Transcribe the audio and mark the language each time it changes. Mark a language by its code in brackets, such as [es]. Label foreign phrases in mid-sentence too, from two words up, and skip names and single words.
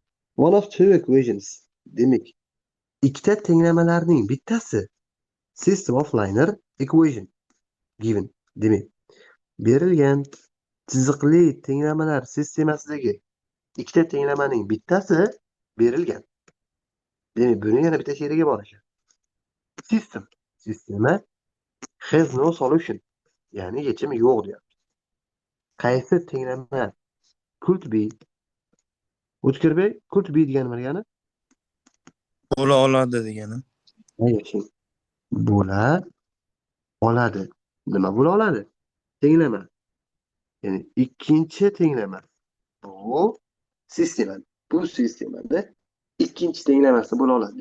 [en] One of two equations. [uz] Demak, ikkita tenglamalarning bittasi [en] system of linear equation given. [uz] Demak, berilgan chiziqli tenglamalar sistemasidagi ikkita tenglamaning bittasi berilgan. Demak, buni yana bitta sherigi bor ekan. [en] Sistema has no solution. [uz] Ya'ni yechimi yo'q deyapti. Qaysi tenglama [en] could be? [uz] O'tkirbek, [en] could be [uz] degani nima degani? Bo'la oladi degani. Yashang. Bo'la oladi. Nima bo'la oladi? Tenglama. Ya'ni ikkinchi tenglama. Bu sistema. Bu sistemada ikkinchi tenglamasi bo'la oladi.